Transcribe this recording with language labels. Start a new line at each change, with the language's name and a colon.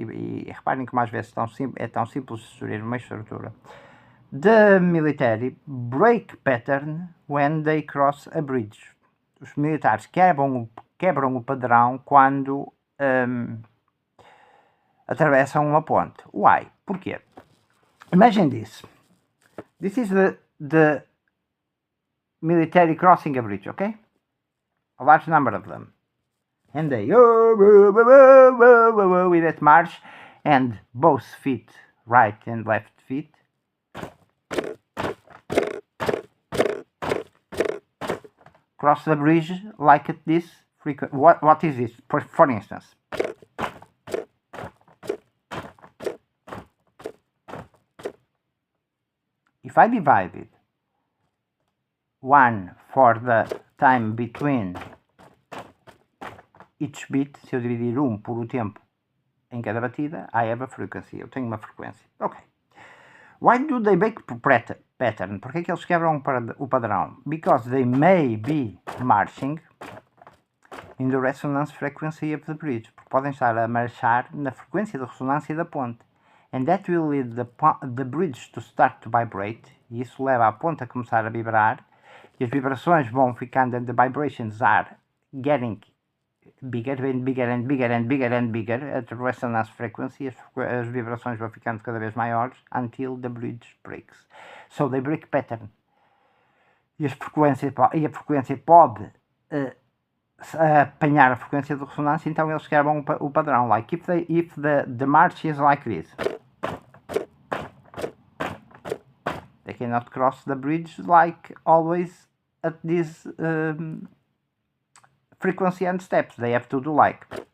Portuguese: E reparem que mais vezes é tão simples destruir uma estrutura.
English: The military break pattern when they cross a bridge.
Portuguese: Os militares quebram o padrão quando atravessam uma ponte.
English: Why?
Portuguese: Porquê?
English: Imagine this. This is the military crossing a bridge, okay? A large number of them. And they with that march, and both feet, right and left feet, cross the bridge like this. What is this? For instance, if I divide it 1 for the time between each beat,
Portuguese: se eu dividir 1 por o tempo em cada batida,
English: I have a frequency.
Portuguese: Eu tenho uma frequência.
English: Ok. Why do they break pattern?
Portuguese: Porque é que eles quebram o padrão?
English: Because they may be marching in the resonance frequency of the bridge.
Portuguese: Porque podem estar a marchar na frequência de ressonância da ponte.
English: And that will lead the bridge to start to vibrate.
Portuguese: E isso leva a ponte a começar a vibrar. E as vibrações vão ficando,
English: and the vibrations are getting bigger and bigger and bigger and bigger and bigger at the resonance frequency.
Portuguese: As vibrações vão ficando cada vez maiores
English: until the bridge breaks. So they break pattern.
Portuguese: E a frequência pode apanhar a frequência de ressonância, então eles quebram o padrão.
English: Like if the march is like this, they cannot cross the bridge like always at this frequency and steps. They have to do like.